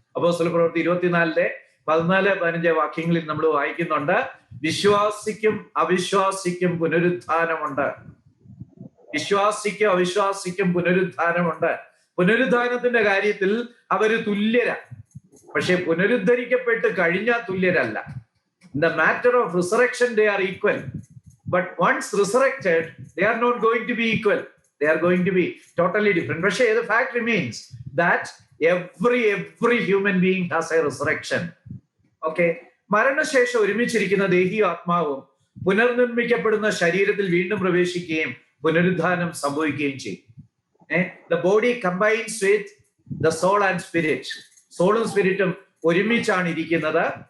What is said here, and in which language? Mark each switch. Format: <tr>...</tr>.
<ml>അപ്പോസ്തലപ്രവൃത്തി 24:14-15 വാക്യങ്ങളിൽ നമ്മൾ വായിക്കുന്നുണ്ട്, വിശ്വാസിക്കും അവിശ്വാസിക്കും പുനരുത്ഥാനമുണ്ട്. വിശ്വാസിക്കും അവിശ്വാസിക്കും പുനരുത്ഥാനമുണ്ട്. പുനരുത്ഥാനത്തിന്റെ കാര്യത്തിൽ അവര് തുല്യരാ, പക്ഷെ പുനരുദ്ധരിക്കപ്പെട്ട് കഴിഞ്ഞാൽ തുല്യരല്ല.</ml> <en>In the matter of resurrection they are equal, but once resurrected they are not going to be equal, they are going to be totally different. പക്ഷേ the fact remains that every human being has a resurrection.</en> <ml>Okay, മരണശേഷം ഒരുമിച്ചിരിക്കുന്ന ദേഹിയും ആത്മാവും പുനർനിർമ്മിക്കപ്പെടുന്ന ശരീരത്തിൽ വീണ്ടും പ്രവേശിക്കുകയും പുനരുദ്ധാനം സംഭവിക്കുകയും ചെയ്യും.</ml> <en>The body combines with the soul and spirit.</en> <ml>സോളും സ്പിരിറ്റും ഒരുമിച്ചാണ് ഇരിക്കുന്നത്.</ml>